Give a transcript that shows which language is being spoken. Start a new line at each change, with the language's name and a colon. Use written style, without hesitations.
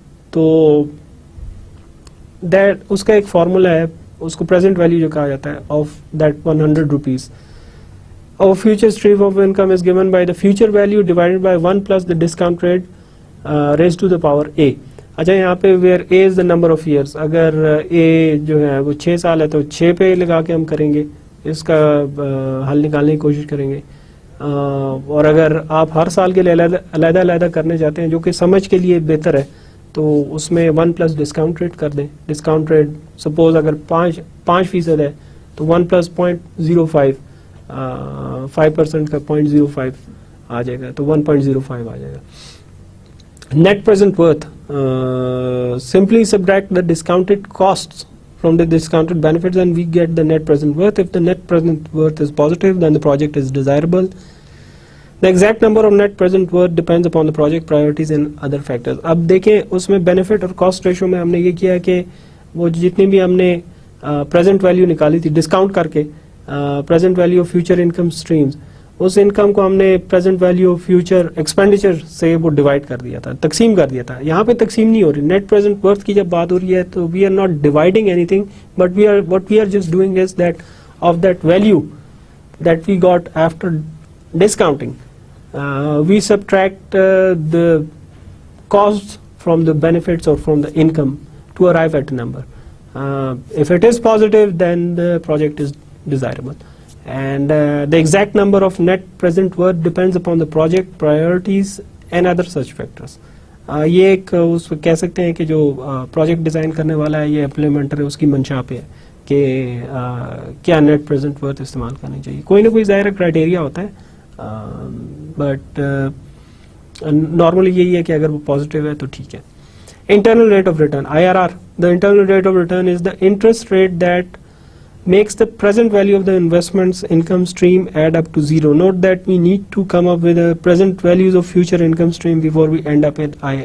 Urdu: تو اس کا ایک فارمولا ہے, اس کو present value جو کہا جاتا ہے
English: of that 100 rupees. our future stream of income is given by the future value divided by 1 plus the discount rate raised to the power a.
Urdu: اچھا یہاں پہ
English: where a is the number of years,
Urdu: اگر a جو ہے وہ 6 سال ہے تو 6 پہ لگا کے ہم کریں گے, اس کا حل نکالنے کی کوشش کریں گے. اور اگر آپ ہر سال کے لیے علیحدہ علیحدہ کرنے چاہتے ہیں جو کہ سمجھ کے لیے بہتر ہے تو اس میں 1 پلس ڈسکاؤنٹ ریٹ کر دیں. ڈسکاؤنٹ ریٹ سپوز اگر 5% ہے تو 1 پلس 0.05 5% کا 0.05 آ جائے گا, تو 1.05 آ جائے گا.
English: Net present worth, simply subtract the discounted costs from the discounted benefits and we get the net present worth. If the net present worth is positive, then the project is desirable. The exact number of net present worth depends upon the project priorities and other factors.
Urdu: اب دیکھیں اس میں benefit اور cost ratio میں ہم نے یہ کیا کہ وہ جتنی بھی ہم نے present value نکالی تھی ڈسکاؤنٹ کر کے,
English: present value of future income streams,
Urdu: اس income کو ہم نے پریزنٹ ویلیو فیوچر ایکسپینڈیچر سے وہ ڈیوائڈ کر دیا تھا, تقسیم کر دیا تھا. یہاں پہ تقسیم نہیں ہو رہی. نیٹ پریزنٹ ورتھ کی جب بات ہو رہی ہے تو
English: We are not dividing anything, but what we are just doing is that of that value that we got after discounting we subtract the cost from the benefits or from the income to arrive at a number. If it is positive, then the project is desirable. And the exact number of net present worth depends upon the project priorities and other such factors.
Urdu: یہ ایک اس کہہ سکتے ہیں کہ جو project design کرنے والا ہے, یہ امپلیمنٹر ہے, اس کی منشا پہ ہے کہ کیا نیٹ پریزنٹ ورتھ استعمال کرنی چاہیے. کوئی نہ کوئی ظاہر کرائٹیریا ہوتا ہے,
English: but normally
Urdu: یہی ہے کہ اگر وہ پازیٹیو ہے تو ٹھیک ہے.
English: Internal rate of return, IRR. The internal rate of return is the interest rate that makes the present value of the investment's income stream add up to zero. Note that we need to come up with the present values of future income stream before we end up at I.